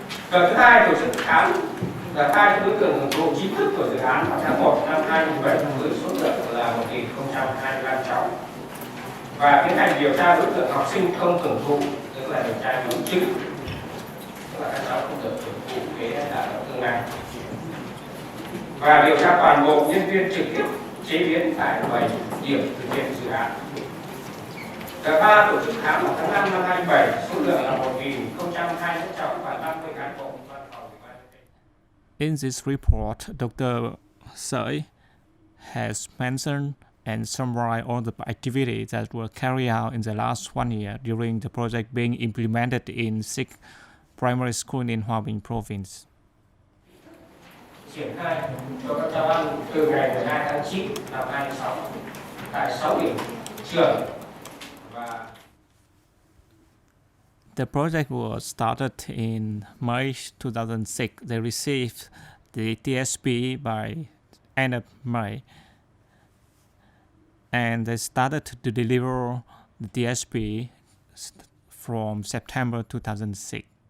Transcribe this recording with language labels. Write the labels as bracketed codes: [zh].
[vi] Đợt thứ hai tổ chức khám đợt hai đối tượng hưởng thụ chính thức của dự án vào tháng 1 năm 2007 với số lượng là 1.025 cháu và tiến hành điều tra đối tượng học sinh không hưởng thụ, tức là điều tra đúng chứng, tức là các cháu không được hưởng thụ cái đạm và tương này, và điều tra toàn bộ nhân viên trực tiếp chế biến tại 7 điểm thực hiện dự án. Đợt 3 tổ chức khám vào tháng 5 năm 2007, số lượng là 1.021 cháu và 50 cán bộ văn phòng ủy ban nhân dân. [en] In this report, Dr. Sợi has mentioned and summarized all the activities that were carried out in the last 1 year during the project being implemented in 6 primary schools in Hòa Bình province. [vi] Triển khai cho các cháu ăn từ ngày 12 tháng 9 năm 2006 tại 6 điểm trường. [en] The project was started in May 2006. They received the TSP by end of May, and they started to deliver the TSP from September 2006.